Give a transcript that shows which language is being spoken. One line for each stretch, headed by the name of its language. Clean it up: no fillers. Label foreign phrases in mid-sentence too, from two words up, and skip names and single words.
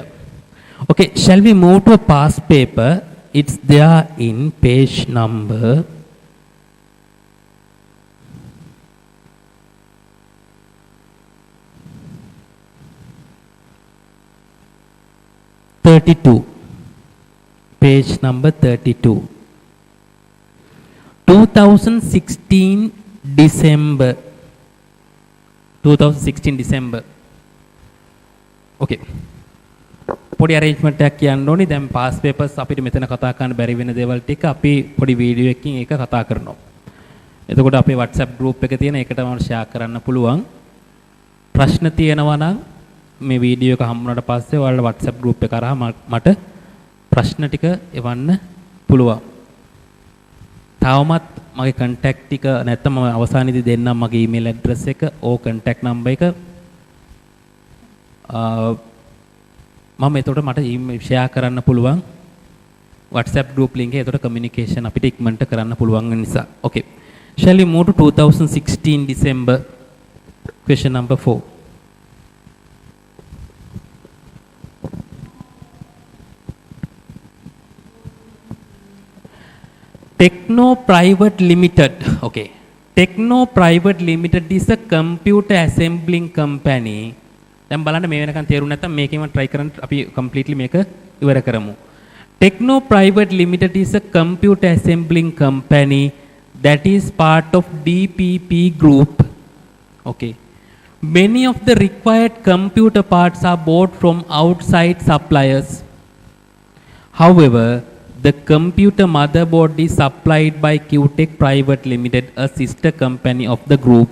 English: Okay, shall we move to a past paper? It's there in page number 32. Page number 32. 2016 December. 2016 December. Okay.
Sinhala: පොඩි arrangement එකක් කියන්න ඕනේ. දැන්
English: pass papers
Sinhala: අපිට මෙතන කතා කරන්න බැරි වෙන දේවල් ටික අපි පොඩි වීඩියෝ එකකින් ඒක කතා කරනවා. එතකොට අපේ WhatsApp group එක තියෙන ඒකට මම share කරන්න පුළුවන්. ප්‍රශ්න තියෙනවා නම් මේ වීඩියෝ එක හම්බුනට පස්සේ ඔයාලා WhatsApp group එක කරා මට ප්‍රශ්න ටික එවන්න පුළුවන්. තවමත් මගේ contact ටික නැත්නම් මම අවසානයේදී දෙන්නම් මගේ
English: email address
Sinhala: එක ඕ
English: contact number
Sinhala: එක මම එතකොට මට share කරන්න පුළුවන්
English: WhatsApp group link
Sinhala: එක. එතකොට communication අපිට ඉක්මනට කරන්න පුළුවන් නිසා.
English: Okay. Shall we move to 2016 December? Question number 4. Techno Private Limited. Okay. Techno Private Limited is a computer assembling company.
Sinhala: දැන් බලන්න මේ වෙනකන් තේරුම් නැත්නම් මේකෙම try කරන්න අපි completely මේක ඉවර කරමු.
English: Techno Private Limited is a computer assembling company that is part of DPP Group. Okay. Many of the required computer parts are bought from outside suppliers. However, the computer motherboard is supplied by QTech Private Limited, a sister company of the group.